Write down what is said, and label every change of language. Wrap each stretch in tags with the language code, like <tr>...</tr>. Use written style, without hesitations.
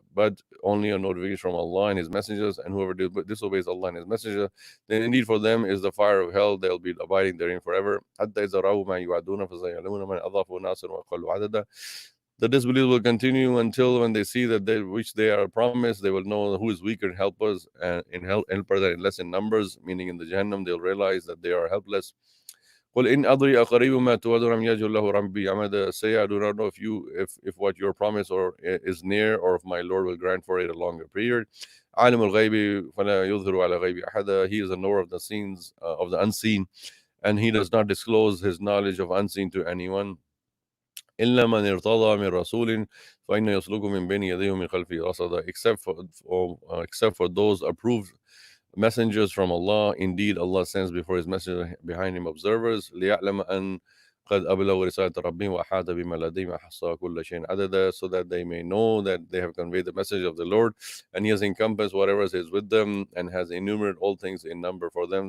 <en>But only a notification from Allah and His messengers, and whoever disobeys Allah and His messenger, then indeed for them is the fire of hell, they'll be abiding therein forever.</en> <ar>حَتَّى إِذَا رَأَوْا مَا يُوعَدُونَ فَسَيَعْلَمُونَ مَنْ أَضْعَفُ نَاصِرًا وَأَقَلُّ عَدَدًا.</ar> <en>The disbelief will continue until when they see that which they are promised, they will know who is weaker in helpers and helper than less in numbers, meaning in the Jahannam they'll realize that they are helpless.</en> <ar>قُلْ إِنْ أَدْرِي أَقَرِيبٌ مَا تُوعَدُونَ أَمْ يَجْعَلُ لَهُ رَبِّي أَمَدًا.</ar> <en>Say, I do not know if what your promise is near, or if my Lord will grant for it a longer period.</en> <ar>عَالِمُ الْغَيْبِ فَلَا يُظْهِرُ عَلَى غَيْبِ أَحَدًا.</ar> <en>He is the knower of the scenes, of the unseen, and He does not disclose His knowledge of unseen to anyone.</en> <ar>إلا من ارتضى من رسول فإنه يسلك من بين يديه ومن خلفه رصدا,</ar> <en>except for those approved messengers from Allah. Indeed, Allah sends before His messenger behind him observers.</en> <ar>ليعلم أن قد أبلغوا رسالة ربهم وأحاط بما لديهم وأحصى كل شيء عددا,</ar> <en>so that they may know that they have conveyed the message of the Lord, and He has encompassed whatever is with them, and has enumerated all things in number for them.</en>